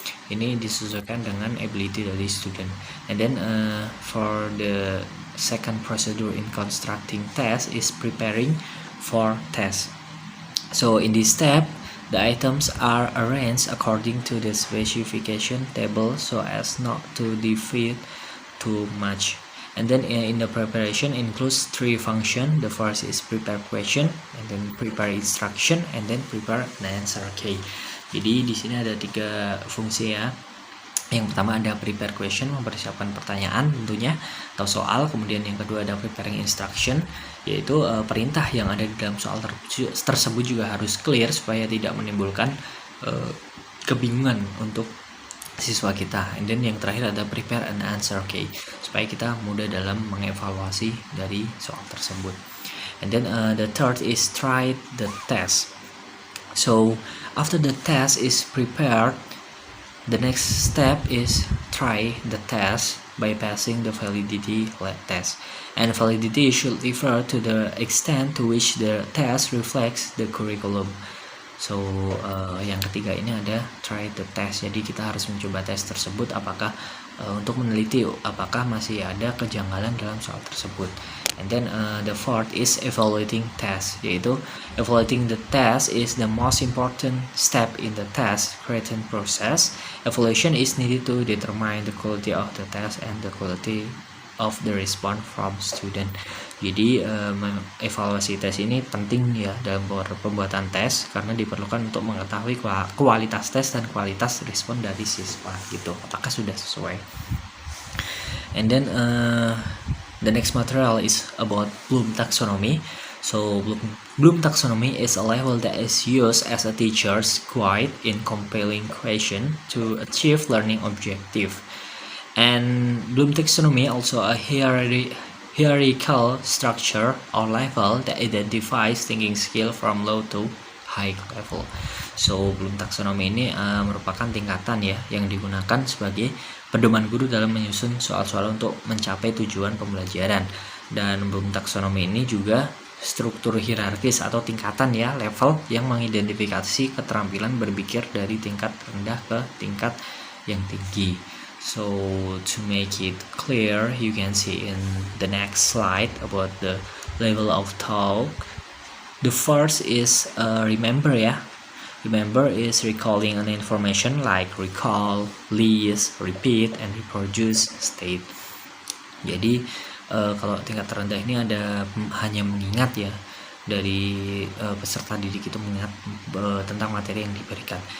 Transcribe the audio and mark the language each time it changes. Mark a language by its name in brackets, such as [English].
[Indonesian] Ini disesuaikan dengan ability dari student. [English] And then for the second procedure in constructing test is preparing for test. So in this step, the items are arranged according to the specification table so as not to deviate too much. And then in the preparation includes three functions. The first is prepare question, and then prepare instruction, and then prepare an answer key. [Indonesian] Jadi di sini ada 3 fungsi ya. Yang pertama ada prepare question, mempersiapkan pertanyaan tentunya atau soal. Kemudian yang kedua ada preparing instruction, yaitu perintah yang ada di dalam soal tersebut juga harus clear supaya tidak menimbulkan kebingungan untuk siswa kita. And then yang terakhir ada [English] prepare an answer key, [Indonesian] supaya kita mudah dalam mengevaluasi dari soal tersebut. [English] And then the third is try the test. So after the test is prepared, the next step is try the test by passing the validity test. And validity should refer to the extent to which the test reflects the curriculum. [Indonesian] So yang ketiga ini ada try the test. Jadi kita harus mencoba tes tersebut apakah untuk meneliti apakah masih ada kejanggalan dalam soal tersebut. [English] And then the fourth is evaluating test, yaitu evaluating the test is the most important step in the test creation process. Evaluation is needed to determine the quality of the test and the quality of the response from student. [Indonesian] Jadi evaluasi tes ini penting ya dalam pembuatan tes karena diperlukan untuk mengetahui kualitas tes dan kualitas respon dari siswa gitu, apakah sudah sesuai. [English] And then the next material is about Bloom taxonomy. So Bloom taxonomy is a level that is used as a teacher's guide in compiling question to achieve learning objective. And Bloom taxonomy also a hierarchical structure or level that identifies thinking skill from low to high level. [Indonesian] So Bloom taxonomy ini merupakan tingkatan ya yang digunakan sebagai pedoman guru dalam menyusun soal-soal untuk mencapai tujuan pembelajaran. Dan Bloom taxonomy ini juga struktur hierarkis atau tingkatan ya, level yang mengidentifikasi keterampilan berpikir dari tingkat rendah ke tingkat yang tinggi. [English] So to make it clear, you can see in the next slide about the level of thought. The first is remember ya. Remember is recalling an information like recall, list, repeat, and reproduce state. [Indonesian] Jadi kalau tingkat terendah ini ada hanya mengingat ya, dari peserta didik itu mengingat tentang materi yang diberikan.